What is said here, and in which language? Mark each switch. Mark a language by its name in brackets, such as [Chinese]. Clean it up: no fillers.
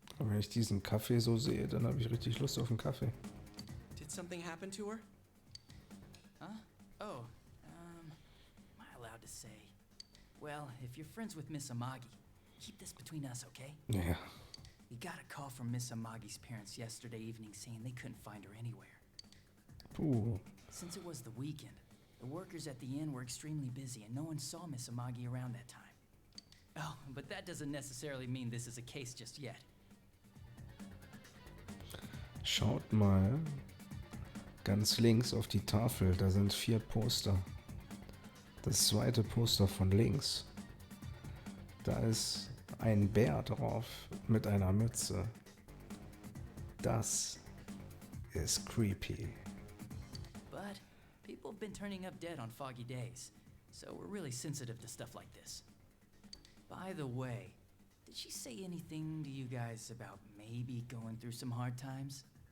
[German] Wenn ich diesen Kaffee so sehe, dann habe ich richtig Lust auf einen Kaffee. [English] Did something happen to her? Huh? Oh, am I allowed to say? Well, if you're friends with Miss Amagi, keep this between us, okay? [German] Ja. [English] We got a call from Miss Amagi's parents yesterday evening saying they couldn't find her anywhere. Puh. Since it was the weekend, the workers at the inn were extremely busy and no one saw Miss Amagi around that time. Oh, but that doesn't necessarily mean this is a case just yet. [German] Schaut mal. Ganz links auf die Tafel, da sind 4 Poster. Das zweite Poster von links. Da ist ein Bär drauf mit einer Mütze. Das ist creepy. [English] But people have been turning up dead on foggy days, so we're really sensitive to stuff like this. By the way, did she say anything to you guys about maybe going through some hard times?